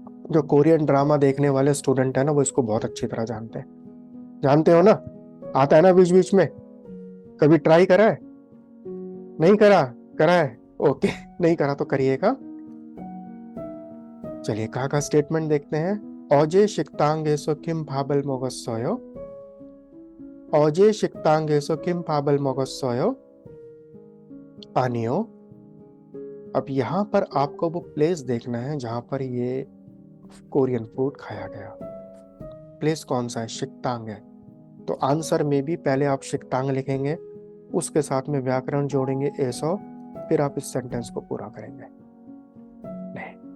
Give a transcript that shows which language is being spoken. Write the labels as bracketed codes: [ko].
[hi] जो Korean drama देखने वाले स्टूडेंट है ना, वो इसको बहुत अच्छी तरह जानते हैं। जानते हो ना, आता है ना बीच बीच में। कभी ट्राई करा है? नहीं करा? करा है, ओके। नहीं करा तो करिएगा। चलिए का स्टेटमेंट देखते हैं। [ko] 어제 식당에서 김밥을 먹었어요, 어제 식당에서 김밥을 먹었어요, 아니요। [hi] अब यहाँ पर आपको वो प्लेस देखना है जहां पर ये कोरियन फूड खाया गया। प्लेस कौन सा है? शिकतांग है। तो आंसर में भी पहले आप शिकतांग लिखेंगे, उसके साथ में व्याकरण जोड़ेंगे एसो, फिर आप इस सेंटेंस को पूरा करेंगे। नहीं।